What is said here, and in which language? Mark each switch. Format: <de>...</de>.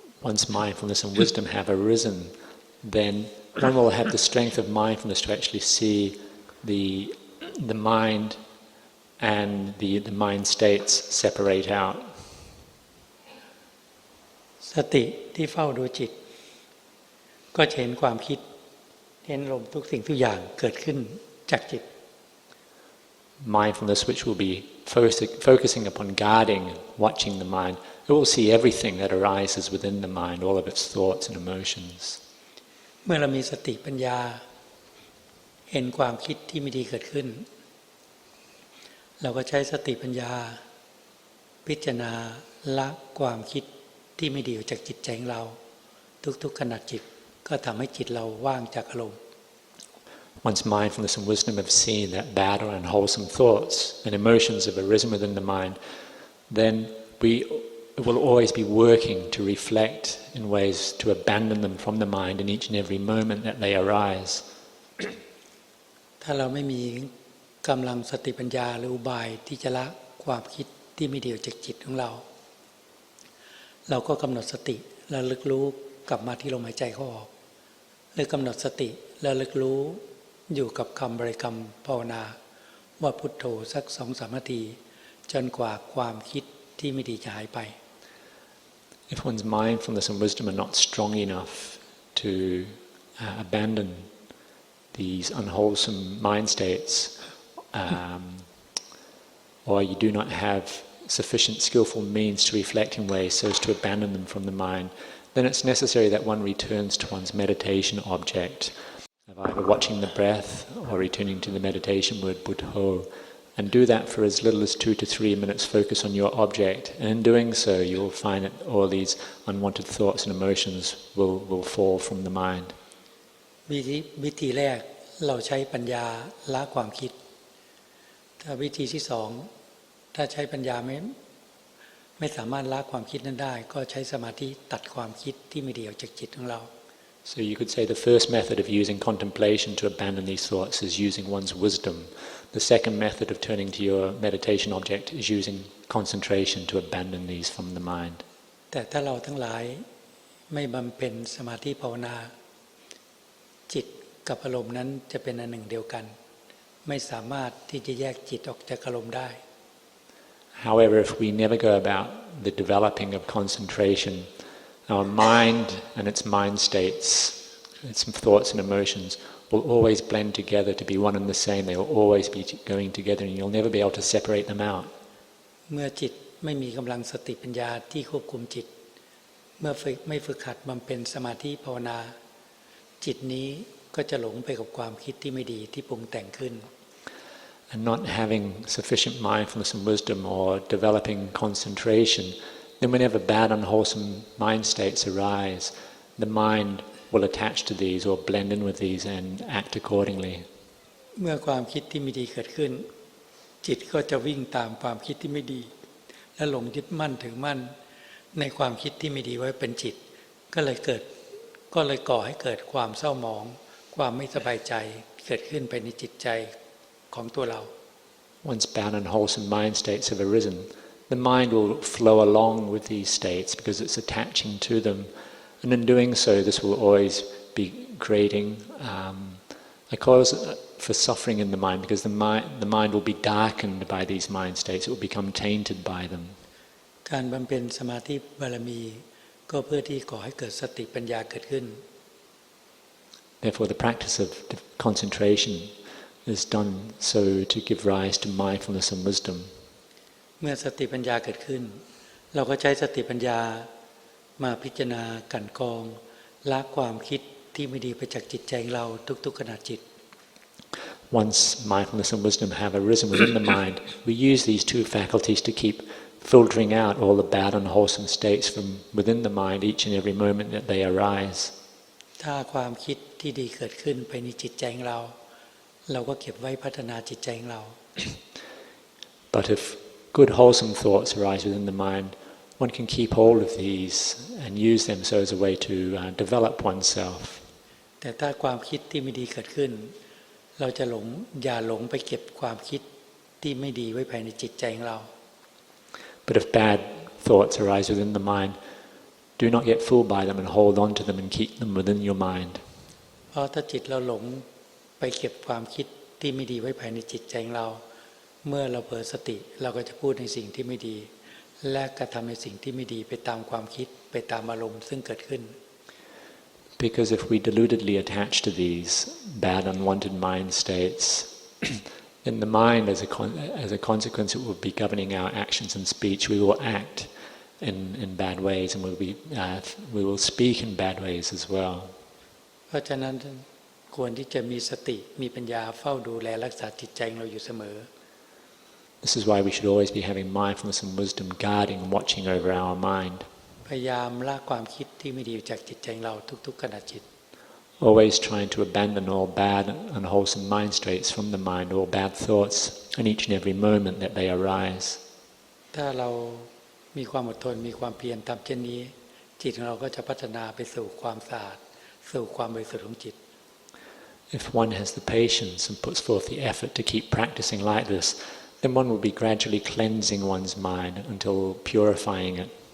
<en>Once mindfulness and wisdom have arisen, then one will have the strength of mindfulness to actually see the mind and the mind states separate out.</en> <th>สติที่เฝ้าดูจิตก็จะเห็นความคิดเห็นลมทุกสิ่งทุกอย่างเกิดขึ้นจากจิต</th> <en>Mindfulness, which will be focusing upon guarding, watching the mind, it will see everything that arises within the mind, all of its thoughts and emotions.</en> <th>เมื่อเรามีสติปัญญาเห็นความคิดที่ไม่ดีเกิดขึ้นเราก็ใช้สติปัญญาพิจารณาละความคิดที่ไม่ดีออกจากจิตใจของเราทุกๆขณะจิตก็ทำให้จิตเราว่างจากอารมณ์</th> <en>Once mindfulness and wisdom have seen that bad or unwholesome thoughts and emotions have arisen within the mind, then we will always be working to reflect in ways to abandon them from the mind in each and every moment that they arise.</en> <th>ถ้าเราไม่มีกำลังสติปัญญาหรืออุบายที่จะละความคิดที่ไม่ดีออกจากจิตของเราเราก็กำหนดสติระลึกรู้กลับมาที่ลมหายใจเข้าออกหรือกำหนดสติระลึกรู้อยู่กับคำบริกรรมภาวนาว่าพุทโธสัก 2-3 นาทีจนกว่าความคิดที่ไม่ดีจะหายไป</th> <en>If one's mindfulness and wisdom are not strong enough to abandon these unwholesome mind states, or you do not have sufficient skillful means to reflect in ways so as to abandon them from the mind, then it's necessary that one returns to one's meditation object, of either watching the breath or returning to the meditation word Buddho, and do that for as little as 2 to 3 minutes. Focus on your object, and in doing so, you will find that all these unwanted thoughts and emotions will fall from the mind.</en> <th>วิธีแรกเราใช้ปัญญาละความคิดถ้าวิธีที่สองถ้าใช้ปัญญาไม่สามารถละความคิดนั้นได้ก็ใช้สมาธิตัดความคิดที่ไม่ดีออกจากจิตของเรา</th> <en>So you could say the first method of using contemplation to abandon these thoughts is using one's wisdom. The second method of turning to your meditation object is using concentration to abandon these from the mind.</en> <th>แต่ถ้าเราทั้งหลายไม่บำเพ็ญสมาธิภาวนาจิตกับอารมณ์นั้นจะเป็นอันหนึ่งเดียวกันไม่สามารถที่จะแยกจิตออกจากอารมณ์ได้</th> <en>However, if we never go about the developing of concentration, our mind and its mind states, its thoughts and emotions will always blend together to be one and the same. They will always be going together and you'll never be able to separate them out.</en> <th>เมื่อจิตไม่มีกำลังสติปัญญาที่ควบคุมจิตเมื่อไม่ฝึกหัดบำเพ็ญสมาธิภาวนาจิตนี้ก็จะหลงไปกับความคิดที่ไม่ดีที่ปรุงแต่งขึ้น</th> <en>And not having sufficient mindfulness and wisdom or developing concentration, then whenever bad, unwholesome mind states arise, the mind will attach to these or blend in with these and act accordingly.</en> <th>เมื่อความคิดที่ไม่ดีเกิดขึ้นจิตก็จะวิ่งตามความคิดที่ไม่ดีและหลงยึดมั่นถือมั่นในความคิดที่ไม่ดีไว้เป็นจิตก็เลยก่อให้เกิดความเศร้าหมองความไม่สบายใจเกิดขึ้นไปในจิตใจของตัวเรา</th> <en>Once bad and unwholesome mind states have arisen, the mind will flow along with these states because it's attaching to them, and in doing so, this will always be creating a cause for suffering in the mind because the mind will be darkened by these mind states. It will become tainted by them.</en> <th>การบำเพ็ญสมาธิบารมีก็เพื่อที่ก่อให้เกิดสติปัญญาเกิดขึ้น</th> <en>Therefore, the practice of concentration is done so to give rise to mindfulness and wisdom.</en> <th>เมื่อสติปัญญาเกิดขึ้นเราก็ใช้สติปัญญามาพิจารณากั่นกรองละความคิดที่ไม่ดีไปจากจิตใจของเราทุกๆขณะจิต</th> <en>Once mindfulness and wisdom have arisen within the mind, we use these two faculties to keep filtering out all the bad and unwholesome states from within the mind each and every moment that they arise.</en> <th>ถ้าความคิด ที่ดีเกิดขึ้นภายในจิตใจของเราเราก็เก็บไว้พัฒนาจิตใจของเรา</th> <en>But if good wholesome thoughts arise within the mind, one can keep hold of these and use them so as a way to develop oneself.</en> <th>แต่ถ้าความคิดที่ไม่ดีเกิดขึ้นเราจะอย่าหลงไปเก็บความคิดที่ไม่ดีไว้ภายในจิตใจของเรา</th> <en>But if bad thoughts arise within the mind, do not get fooled by them and hold on to them and keep them within your mind.</en> <th>เพราะถ้าจิตเราหลงไปเก็บความคิดที่ไม่ดีไว้ภายในจิตใจของเราเมื่อเราเผลอสติเราก็จะพูดในสิ่งที่ไม่ดีและกระทำในสิ่งที่ไม่ดีไปตามความคิดไปตามอารมณ์ซึ่งเกิดขึ้น</th> <en>Because if we deludedly attach to these bad unwanted mind states, then the mind as a consequence it will be governing our actions and speech. We will act in bad ways and we will speak in bad ways as well.</en> <th>เพราะฉะนั้นควรที่จะมีสติมีปัญญาเฝ้าดูแลรักษาจิตใจของเราอยู่เสมอ</th> <en>This is why we should always be having mindfulness and wisdom guarding and watching over our mind.</en> <th>พยายามละความคิดที่ไม่ดีจากจิตใจของเราทุกๆขณะจิต</th> <en>Always trying to abandon all bad unwholesome mind states from the mind, all bad thoughts in each and every moment that they arise.</en> <th>ถ้าเรามีความอดทนมีความเพียรทำเช่นนี้จิตของเราก็จะพัฒนาไปสู่ความสะอาดสู่ความบริสุทธิ์ของจิต</th> <en>If one has the patience and puts forth the effort to keep practicing like this, then one will be gradually cleansing one's mind until purifying it.</en>